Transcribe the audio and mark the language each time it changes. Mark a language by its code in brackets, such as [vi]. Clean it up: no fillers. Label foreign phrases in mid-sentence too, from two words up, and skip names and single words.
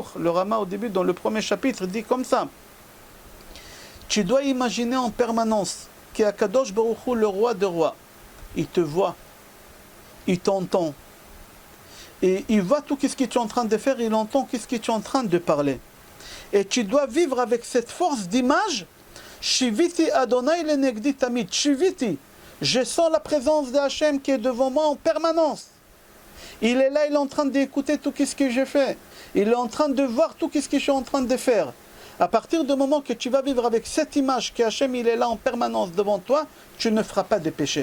[fr] Le Rama au début dans le premier chapitre dit comme ça. Tu dois imaginer en permanence qu' [he] הקדוש ברוך הוא, [fr] le roi des rois, il te voit, il t'entend. Et il voit tout ce que tu es en train de faire, il entend ce que tu es en train de parler. Et tu dois vivre avec cette force d'image. [he] שויתי ה' לנגדי תמיד. [fr] Shiviti. Je sens la présence de Hachem qui est devant moi en permanence. Il est là, il est en train d'écouter tout ce que je fais. Il est en train de voir tout ce que je suis en train de faire. À partir du moment que tu vas vivre avec cette image que Hachem il est là en permanence devant toi, tu ne feras pas de péché.